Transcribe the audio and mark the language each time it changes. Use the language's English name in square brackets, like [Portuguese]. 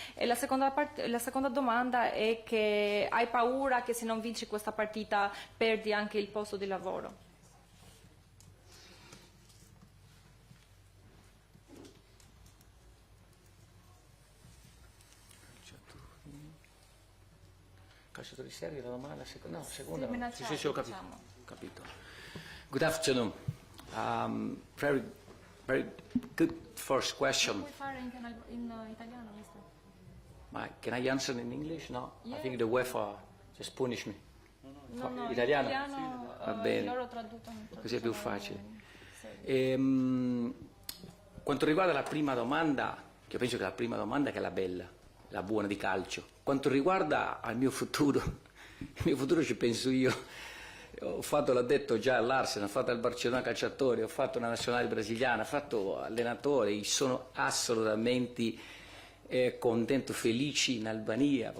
[Italian] E la seconda domanda è che hai paura che se non vinci questa partita perdi anche il posto di lavoro? Calciatori seri, la domanda, seconda? Sì, Sì, ho capito. [English] Good afternoon. Very good first question. [Italian] Puoi fare in italiano, mister? [English] Can I answer in English? No? Yeah. I think the UEFA just punish me. No, [Italian] Italiano? Va bene. loro traducono. Così è più facile. Quanto riguarda la prima domanda, che io penso che la prima domanda che è la bella, la buona di calcio. Quanto riguarda al mio futuro, il mio futuro ci penso io. Ho fatto, l'ho detto già all'Arsenal, ho fatto al Barcellona calciatore, ho fatto una nazionale brasiliana, ho fatto allenatore, sono assolutamente contento, felice in Albania.